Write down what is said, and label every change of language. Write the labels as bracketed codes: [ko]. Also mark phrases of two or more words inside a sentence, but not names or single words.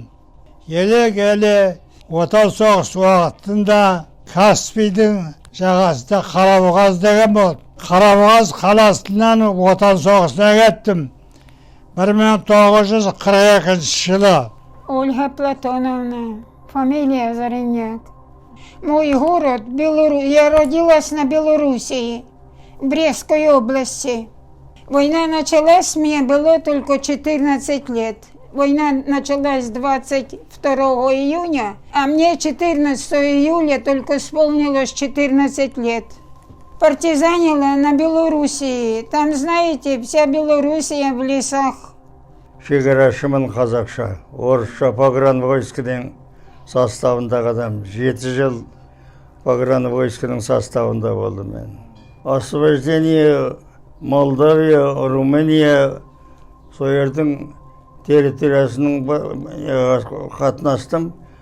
[kk] Еле Отан соғыс уақытында Каспийдің жағасында Қарабұғаз деген болды. Қарабұғаз қаласынан Отан соғысына кеттім. 1942 жылы. [ru] Ольга Платоновна, фамилия Зареняк. Мой город, я родилась на Белоруссии, в Брестской области. Война началась, мне было только 14 лет. Война началась 22 июня, а мне 14 июля только исполнилось 14 лет. Партизанила на Белоруссии. Там, знаете, вся Белоруссия в лесах. [kk] Шекарашымын қазақша, орысша погранвойскінің составындағы адам. 7 жыл погранвойскінің составында болдым мен. [ru] Освобождение Молдавия, Румыния, [kk] соердің территориясының қатынастым.